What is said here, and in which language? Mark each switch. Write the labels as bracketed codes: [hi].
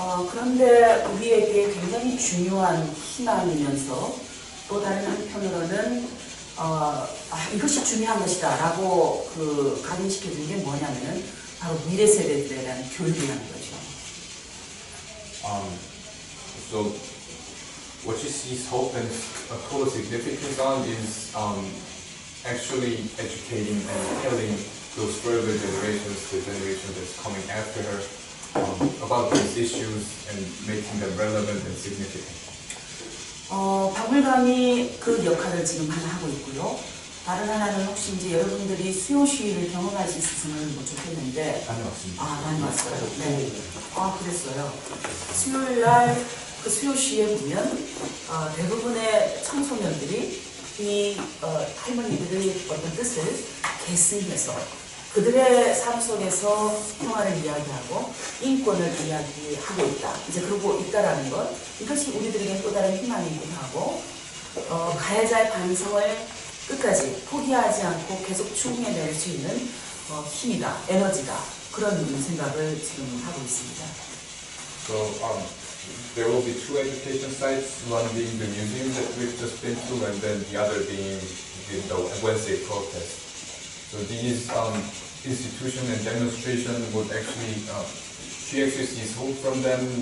[ko] 그런데 우리에게 굉장히 중요한 희망이면서 또 다른 한편으로는 이것이 중요한 것이다라고 각인시켜주는 게 뭐냐면은 바로 미래 세대들에 대한 교육이라는 거죠. [en] So what she sees hope and total significance on is actually educating and telling those further generations, the generation that's coming after her, about these issues and making them relevant and significant. [ko] 박물관이 그 역할을 지금 하나 하고 있고요. 다른 하나는 혹시 이제 여러분들이 수요 시위를 경험할 수 있었으면 좋겠는데. 다녀왔습니다. 다녀왔어요. 네. 그랬어요. 수요일 날 그 수요 시위에 보면 대부분의 청소년들이 이 할머니들의 어떤 뜻을 계승해서 그들의 삶 속에서 평화를 이야기하고 인권을 이야기하고 있다. 이제 그러고 있다라는 것, 이것이 우리들에게 또 다른 희망이기도 하고 가해자의 반성을 끝까지 포기하지 않고 계속 추궁해낼 수 있는 힘이다, 에너지다, 그런 생각을 지금 하고 있습니다. [en] So there will be two education sites, one being the museum that we've just been to, and then the other being the Wednesday protest. So these institution and demonstration would actually, she actually sees hope from them.